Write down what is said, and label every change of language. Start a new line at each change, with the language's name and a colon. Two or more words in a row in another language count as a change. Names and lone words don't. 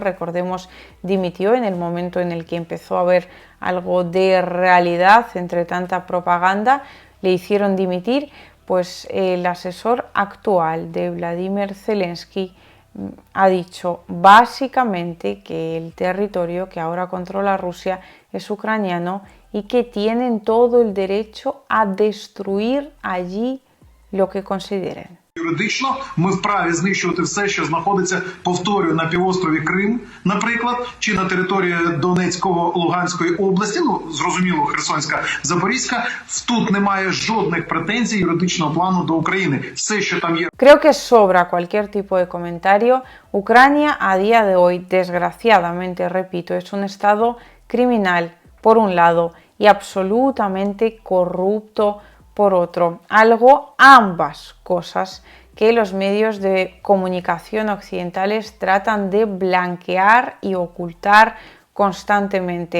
Spanish: recordemos, dimitió en el momento en el que empezó a haber algo de realidad entre tanta propaganda, le hicieron dimitir, pues el asesor actual de Vladimir Zelensky ha dicho básicamente que el territorio que ahora controla Rusia es ucraniano y que tienen todo el derecho a destruir allí lo que consideren.
Ukrainian: Юридично ми вправі знищувати все, що знаходиться, повторюю, на півострові Крим, наприклад, чи на території Донецького, Луганської області, ну, зрозуміло, Херсонська, Запорізька. Тут немає жодних претензій юридичного плану до України. Все, що там є.
Spanish: Creo que sobra cualquier tipo de comentario. Ucrania a día de hoy, desgraciadamente, repito, es un estado criminal por un lado y absolutamente corrupto por otro. Algo, ambas cosas, que los medios de comunicación occidentales tratan de blanquear y ocultar constantemente.